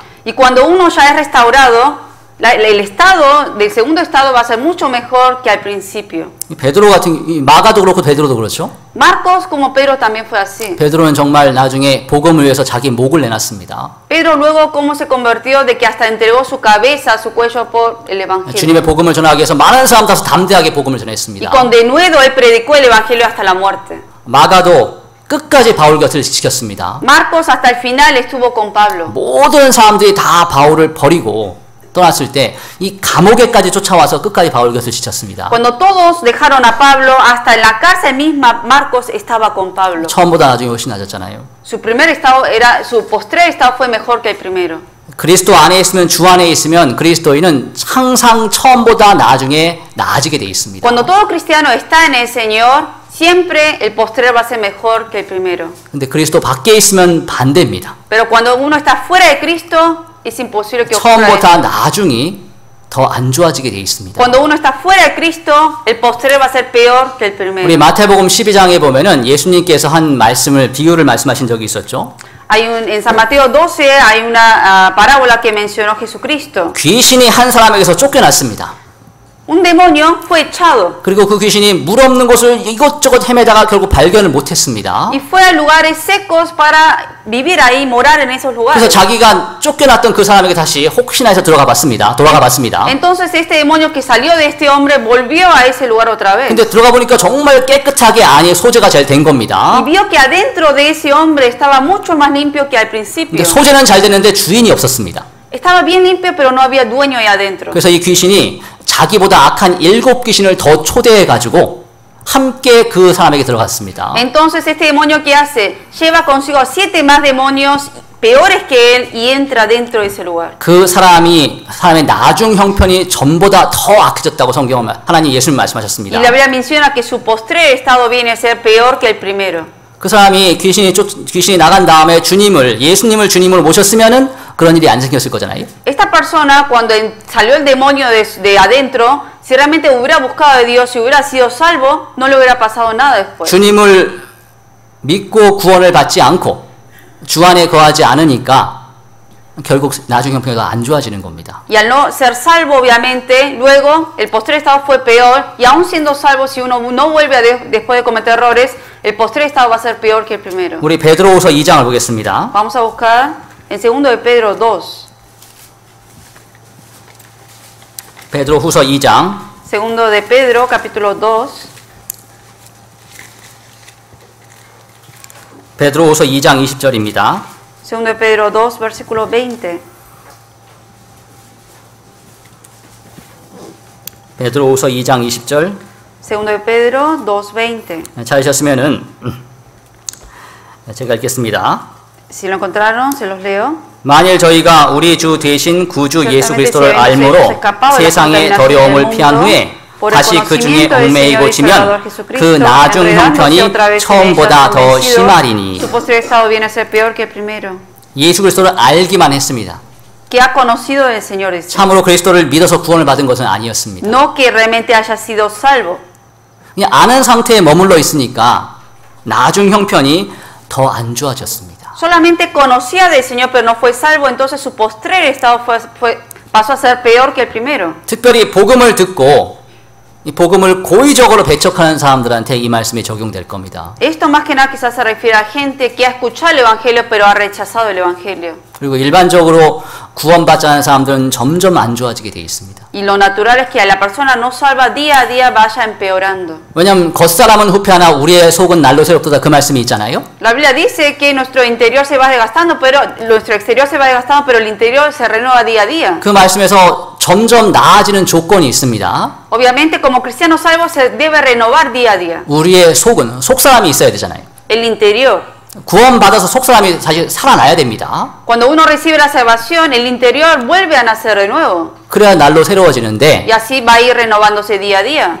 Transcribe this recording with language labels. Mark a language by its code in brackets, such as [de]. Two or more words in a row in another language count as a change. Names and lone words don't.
[es] Y cuando uno ya es restaurado, el estado del segundo estado va a ser mucho mejor que al principio. [ko] 베드로 같은 마가도 그렇고 베드로도 그렇죠. [es] Marcos como Pedro también fue así. [ko] 베드로는 정말 나중에 복음을 위해서 자기 목을 내놨습니다. [es] Pedro luego cómo se convirtió de que hasta entregó su cabeza, su cuello por el evangelio. [ko] 주님의 복음을 전하기 위해서 많은 사람 다서 담대하게 복음을 [es] Y [ko] 전했습니다. [es] con denuedo él predicó el evangelio hasta la muerte. [ko] 마가도 끝까지 바울 곁을 지켰습니다. [es] Marcos hasta el final estuvo con Pablo. [ko] 모든 사람들이 다 바울을 버리고 떠났을 때 이 감옥에까지 쫓아와서 끝까지 바울 곁을 지켰습니다. [es] Cuando todos dejaron a Pablo, hasta en la cárcel misma Marcos estaba con Pablo. [ko] 처음보다 나중에 훨씬 낮았잖아요. [es] Su postrer estado fue mejor que el primero. [ko] 그리스도 안에 있으면 주 안에 있으면 그리스도인은 항상 처음보다 나중에 나아지게 돼 있습니다. [es] Cuando todo cristiano está en el Señor, siempre el postrer va a ser mejor que el primero. [ko] 근데 그리스도 밖에 있으면 반대입니다. [es] Pero cuando uno está fuera de Cristo, es imposible que ocurra [ko] 처음보다 [es] eso. [ko] 나중이 더 안 좋아지게 돼 있습니다. [es] Cuando uno está fuera de Cristo, el postrer va a ser peor que el primero. [ko] 우리 마태복음 12장에 보면은 예수님께서 한 말씀을 비유를 말씀하신 적이 있었죠. [es] En San Mateo 12 hay una parábola que mencionó Jesucristo. [ko] 귀신이 한 사람에게서 쫓겨났습니다. [es] Un demonio fue echado [ko] 그리고 그 귀신이 물 없는 곳을 이것저것 헤매다가 결국 발견을 못했습니다. [es] y fue a lugares secos para vivir ahí, morar en esos [ko] 그래서 [es] lugares. [ko] 자기가 쫓겨났던 그 사람에게 다시 혹시나 해서 돌아가 봤습니다. [es] Entonces este demonio que salió de este hombre volvió a ese lugar otra vez. [ko] 근데 들어가 보니까 정말 깨끗하게 안에 소재가 잘 된 겁니다. [es] Y vio que adentro de ese hombre estaba mucho más limpio que al principio. [ko] 근데 소재는 잘 됐는데 주인이 없었습니다. [es] Estaba bien limpio, pero no había dueño ahí adentro. [ko] 그래서 이 귀신이 자기보다 악한 7 귀신을 더 초대해 가지고 함께 그 사람에게 들어갔습니다. [es] Entonces este demonio que hace lleva consigo 7 más demonios peores que él y entra dentro de ese lugar. [ko] 그 사람의 나중 형편이 전보다 더 악해졌다고 성경은 하나님 예수님 말씀하셨습니다. [es] Y la Biblia menciona que su postrer estado viene a ser peor que el primero. [ko] 그 사람이 귀신이 나간 다음에 예수님을 주님으로 모셨으면은 그런 일이 안 생겼을 거잖아요. [es] Esta persona cuando salió el demonio de adentro, si realmente hubiera buscado a Dios, si hubiera sido salvo, no le hubiera pasado nada después. [ko] 주님을 믿고 구원을 받지 않고 주 안에 거하지 않으니까 결국 나중 형편이 더 안 좋아지는 겁니다. [es] Y al no ser salvo, obviamente, luego el postrer estado fue peor, y aún siendo salvo, si uno no vuelve después de cometer errores, el postrer estado va a ser peor que el primero. [ko] 우리 베드로후서 2장을 보겠습니다. [es] Vamos a buscar en 2 de Pedro 2. [ko] 베드로후서 2장 [es] 2 de Pedro, capítulo 2. [ko] 베드로후서 2장 20절입니다. [es] 2 de Pedro 2, versículo 20. [ko] 베드로후서 2장 20절 [es] 2 de Pedro 2:20. [ko] 찾으셨으면은 제가 읽겠습니다. [es] Si lo encontraron, se los leo. [ko] 만일 저희가 우리 주 대신 구주 예수 그리스도를 알므로 세상의 더러움을 피한 후에 다시 그 중에 얽매이고 지면 그 나중 형편이 처음보다 더 심하리니. 예수 그리스도를 알기만 했습니다. [es] Que ha conocido el Señor es [ko] 참으로 그리스도를 믿어서 구원을 받은 것은 아니었습니다. [es] no que realmente haya sido salvo. [ko] 그냥 아는 상태에 머물러 있으니까 나중 형편이 더 안 좋아졌습니다. [es] Solamente conocía del Señor, pero no fue salvo, entonces su postrer estado pasó a ser peor que el primero. [ko] 특별히 복음을 듣고 이 복음을 고의적으로 배척하는 사람들한테 이 말씀이 적용될 겁니다. [es] Esto más que nada quizás se refiere a gente que ha escuchado el Evangelio, pero ha rechazado el Evangelio. [ko] 그리고 일반적으로 구원받지 않은 사람들은 점점 안 좋아지게 돼 있습니다. [es] Y lo natural es que a la persona no salva día a día vaya empeorando. [ko] 왜냐하면 겉사람은 후패하나 우리의 속은 날로 새롭다 그 말씀이 있잖아요. [es] La Biblia dice que nuestro interior se va desgastando, pero nuestro exterior se va desgastando, pero el interior se renueva día a día. [ko] 그 말씀에서 점점 나아지는 조건이 있습니다. [es] Obviamente, como cristianos salvos se debe renovar día a día. [ko] 우리의 속은 속사람이 있어야 되잖아요. [es] El interior. [ko] 구원받아서 속사람이 사실 살아나야 됩니다. [es] Cuando uno recibe la salvación, el interior vuelve a nacer de nuevo. [ko] 그래야 날로 새로워지는데 [es] Y así va a ir renovándose día a día.